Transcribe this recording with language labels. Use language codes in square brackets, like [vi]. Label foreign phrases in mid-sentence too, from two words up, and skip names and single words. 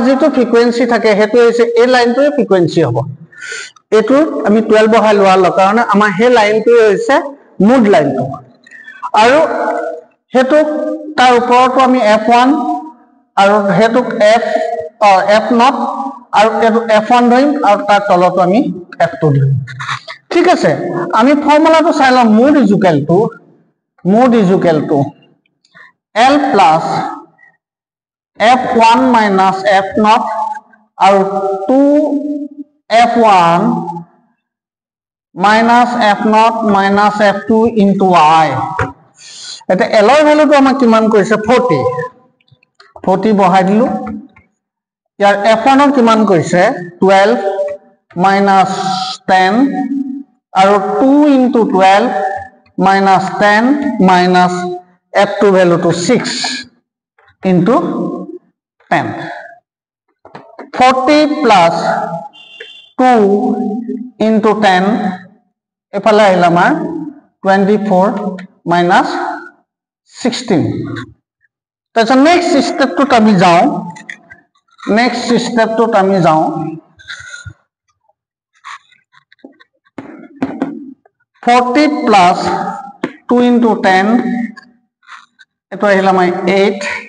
[as] যেটো ফ্ৰিকুৱেন্সি থাকে হেতু হৈছে এই লাইনটোৰ ফ্ৰিকুৱেন্সি হ'ব এটো আমি 12 বহাই লোৱাৰ কাৰণে আমাৰ হে লাইনটো হৈছে মুড লাইনটো আৰু হেতু তাৰ ওপৰটো আমি f1 আৰু হেতু f0 আৰু এটো f1 ধৰিম আৰু তাৰ তলটো আমি f2 ধৰিম ঠিক আছে আমি ফৰ্মুলাটো চাই লম [en] mode is equal to L plus f1 minus f0 [as] আৰু [en] 2f1 minus f0 minus f2 into I [as] এটা L ৰ ভ্যালুটো আমাক কিমান কৰিছে 40 বহাই দিলো ইয়াৰ f1 ৰ কিমান কৰিছে 12 minus 10 আৰু [en] 2 into 12 minus 10 minus f2 value to 6 into 10 40 plus 2 into 10 [as] এফালে আহিল আমাৰ 24 minus 16 তাহলে [en] next step [as] আমি যাও [en] 40 plus 2 into 10 [as] এটো আহিল আমাৰ 8